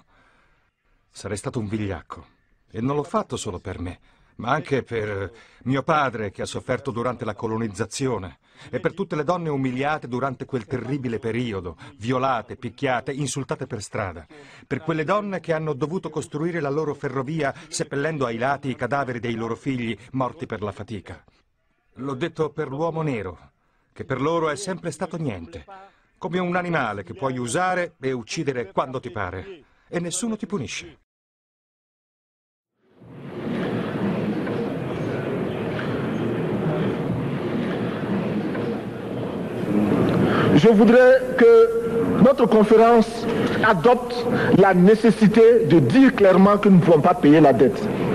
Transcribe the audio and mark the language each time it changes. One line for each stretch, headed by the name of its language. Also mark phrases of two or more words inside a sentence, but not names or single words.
Italian: Sarei stato un vigliacco. E non l'ho fatto solo per me, ma anche per mio padre, che ha sofferto durante la colonizzazione, e per tutte le donne umiliate durante quel terribile periodo, violate, picchiate, insultate per strada, per quelle donne che hanno dovuto costruire la loro ferrovia seppellendo ai lati i cadaveri dei loro figli morti per la fatica. L'ho detto per l'uomo nero, che per loro è sempre stato niente, come un animale che puoi usare e uccidere quando ti pare, e nessuno ti punisce.
French: Je voudrais que notre conférence adopte la nécessité de dire clairement que nous ne pouvons pas payer la dette.